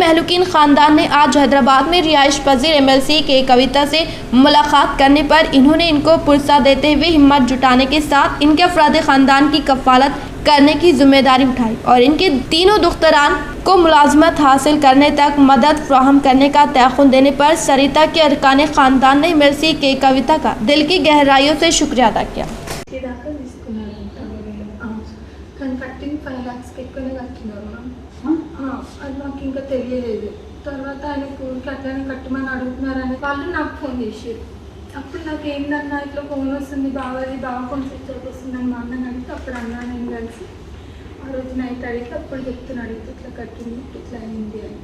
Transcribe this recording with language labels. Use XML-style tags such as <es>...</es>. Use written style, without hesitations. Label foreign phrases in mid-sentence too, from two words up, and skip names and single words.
<ur>مہلوکین خاندان نے آج حیدرآباد میں رہائش پذیر MLC کے کویتا سے ملاقات کرنے پر انہوں نے ان کو پرسہ دیتے ہوئے ہمت جٹانے کے ساتھ ان کے افراد خاندان کی کفالت کرنے کی ذمہ داری اٹھائی اور ان کے تینوں دختران کو ملازمت حاصل کرنے تک مدد فراہم کرنے کا تعاون دینے پر سریتا کے ارکان خاندان نے MLC کے کویتا کا دل کی گہرائیوں سے شکریہ ادا کیا۔</ur> <te>కట్టింగ్ 5 lakhs ఎక్కువనే కట్టినారు అది నాకు ఇంకా తెలియలేదు। తర్వాత ఆయన ఊరికి అట్లనే కట్టమని అడుగుతున్నారని వాళ్ళు నాకు ఫోన్ చేసారు। అప్పుడు నాకు ఏంటన్నా ఇట్లా ఫోన్ వస్తుంది బావది, బావ</te> <en>phone switch off</en> <te>వస్తుందని మా అన్నని అడిగితే అప్పుడు అన్నా నేను కలిసి ఆ రోజు నైట్ అడిగితే అప్పుడు చెప్తున్నాడు ఇట్లా కట్టింది ఇట్లా అయింది అని।</te>